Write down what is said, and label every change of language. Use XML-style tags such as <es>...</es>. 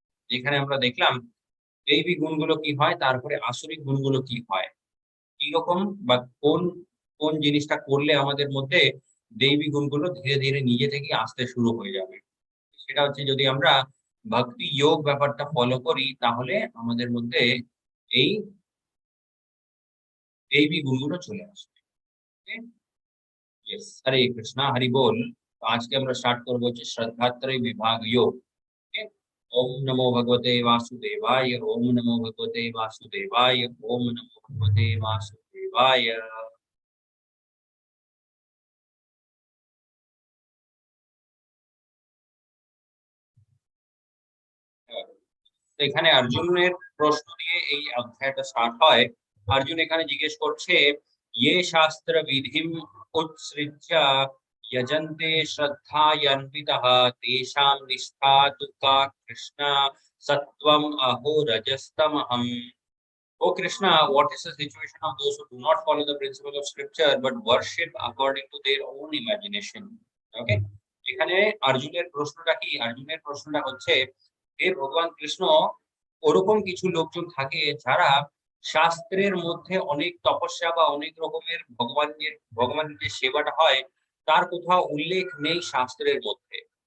<bn>যেখানে আমরা দেখলাম দৈবী গুণগুলো কি হয়, তারপরে আসুরিক গুণগুলো কি হয়, কি রকম বা কোন কোন জিনিসটা করলে আমাদের মধ্যে দৈবী গুণগুলো ধীরে ধীরে নিজে থেকে আসতে শুরু হয়ে যাবে। সেটা হচ্ছে যদি আমরা ভক্তি যোগ ব্যাপারটা ফলো করি, তাহলে আমাদের মধ্যে এই দৈবী গুণগুলো চলে আসবে।</bn> <sa>यस, हरे कृष्णा हरि बोल।</sa> <bn>तो आज के हम स्टार्ट करबो হচ্ছে শ্রদ্ধাত্রয় বিভাগ योग।</bn> <sa>ओके, ओम नमो भगवते वासुदेवाय, ओम नमो भगवते वासुदेवाय, ओम नमो भगवते वासुदेवाय।</sa> <bn>তো এখানে অর্জুনের প্রশ্ন দিয়ে এই অধ্যায়টা স্টার্ট হয়। অর্জুন এখানে জিজ্ঞেস করছে,</bn> <sa>ये शास्त्र विधिम उत्सृज्य यजन्ते श्रद्धान्वितः तेषां निष्ठा तु का कृष्ण सत्वम अहो रजस्तमहम्।</sa> <en>O Krishna, what is the situation of those who do not follow the principle of scripture but worship according to their own imagination?</en> <bn>Okay, এখানে অর্জুনের প্রশ্নটা কি, অর্জুনের প্রশ্নটা হচ্ছে, হে ভগবান কৃষ্ণ, ওরকম কিছু লোকজন থাকে যারা শাস্ত্রের মধ্যে অনেক তপস্যা বা অনেক রকমের ভগবানের যে সেবাটা হয় তার কোথাও উল্লেখ নেই শাস্ত্রের মধ্যে।</bn>